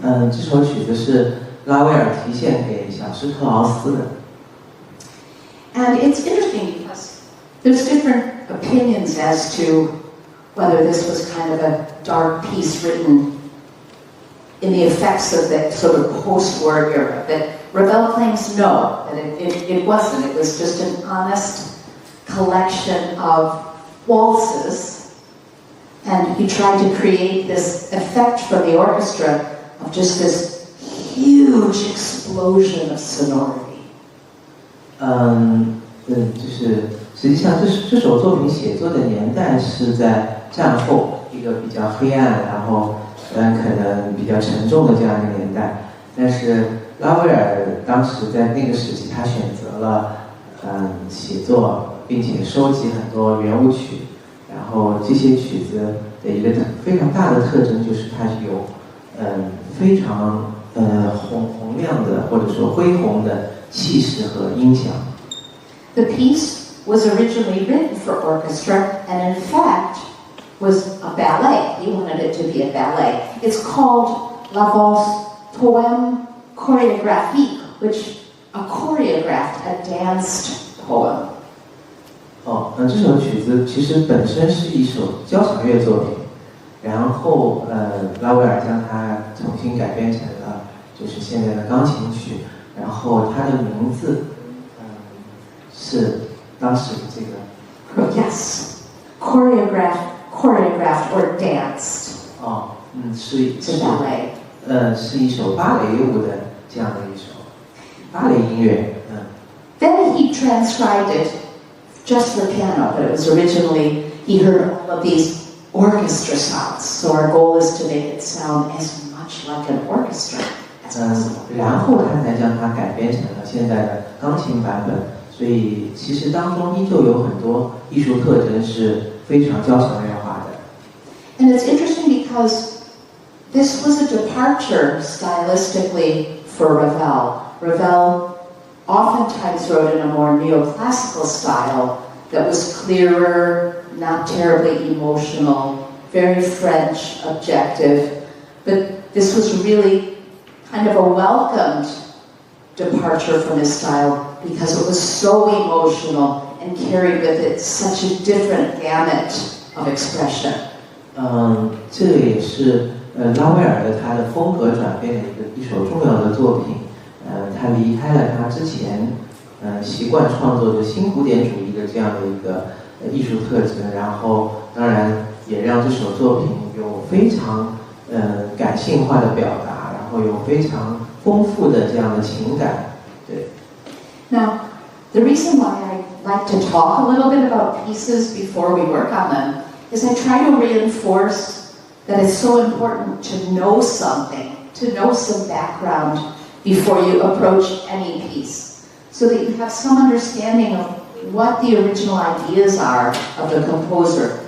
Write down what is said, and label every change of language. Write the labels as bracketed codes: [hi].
[zh] 这首曲子是拉威尔题献给小施特劳斯的。 [en] And it's interesting because there's different opinions as to whether this was kind of a dark piece written in the effects of the sort of post-war era. But Ravel claims no, that it wasn't. It was just an honest collection of waltzes, and he tried to create this effect for the orchestra of just this huge explosion of sonority. [zh] 就是实际上这首作品写作的年代是在战后一个比较黑暗，然后可能比较沉重的这样一个年代。但是拉威尔当时在那个时期，他选择了写作，并且收集很多圆舞曲。然后这些曲子的一个非常大的特征就是它有非常洪亮的或者说恢宏的气势和音响。 [en] The piece was originally written for orchestra, and in fact was a ballet. He wanted it to be a ballet. It's called La Valse Poème Chorégraphique, which a choreographed, a danced poem. [zh] 这首曲子其实本身是一首交响乐作品，然后拉威尔将它重新改编成了就是现在的钢琴曲，然后它的名字是当时的这个 [en] Yes, choreographed or danced. [zh] 是 [en] ballet. [zh] 是一首芭蕾舞的这样的一首芭蕾音乐。 [en] Then he transcribed it just for piano, but it was originally, he heard all of these orchestra sounds. So our goal is to make it sound as much like an orchestra as possible. [zh] 然后他才将它改编成了现在的钢琴版本。所以其实当中依旧有很多艺术特征是非常交响乐化的。 [en] And it's interesting because this was a departure stylistically for Ravel. Ravel oftentimes wrote in a more neoclassical style that was clearer, not terribly emotional, very French, objective. But this was really kind of a welcomed departure from his style because it was so emotional and carried with it such a different gamut of expression. [zh] 这个也是拉威尔的他的风格转变的一首重要的作品。他离开了他之前习惯创作的新古典主义的这样的一个艺术特征，然后当然也让这首作品有非常感性化的表达，然后有非常丰富的这样的情感。对。 [en] Now, the reason why I like to talk a little bit about pieces before we work on them is I try to reinforce that it's so important to know something, to know some background before you approach any piece, so that you have some understanding of what the original ideas are of the composer.